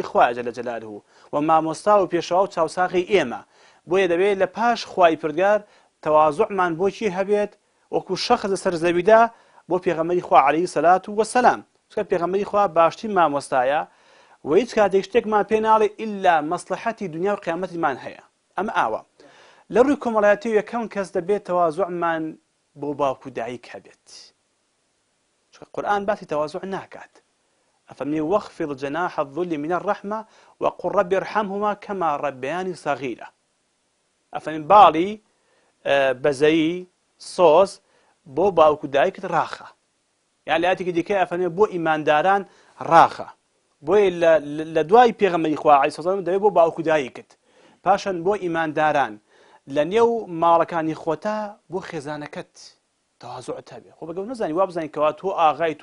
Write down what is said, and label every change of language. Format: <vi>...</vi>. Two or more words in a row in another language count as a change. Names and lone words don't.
<ckb>خوایە جەلە جەلالهو و مامۆستا و پێشەوا و چاوساغی ئێمە بۆیە دەبێت لە پاش خوای پروردگار تەواضعمان بۆچی هەبێت وەکو شەخص لەسەر زەویدا بۆ پێغەمبەری خوا</ckb> <ar>عەلەیهی سەڵات وەسەلام</ar> <ckb>چونکە پێغەمبەری خوا باشترین مامۆستایە و هیچ کاتێک شتێکمان پێ ناڵێ ئیلا مەسلحەتی دنیا و قیامەتیمان هەیە ئەمە ئاوە لە ڕووی کۆمەڵایەتی یەکەم کەس دەبێت تەواضعمان بۆ باوکو دایک هەبێت چونکە قورئان باسی تەواضع ناکات ئەفەرمێ</ckb> <ar>واخفض جناح الذل من الرحمة وقل رب ارحمهما كما ربياني صغيرا</ar> <ckb>ئەفەرمێ باڵی بەزەیی سۆز بۆ باوکو دایکت ڕاخە یان لە ئاەتێکی دیکەی ئەفەرمێ بۆ ئیمانداران ڕاخە بۆیە لە دوای پێغەمبەری خوا</ckb> <ar>عەلەیهی سەڵام</ar> <ckb>دەبێت بۆ باوکو دایکت پاشان بۆ ئیمانداران لە نێو ماڵەکانی خۆتا بۆ خێزانەکەت تەواضعت هەبێ خۆ بەگەڵ نەزانی وا بزانین کەوا تۆ ئاغایت</ckb>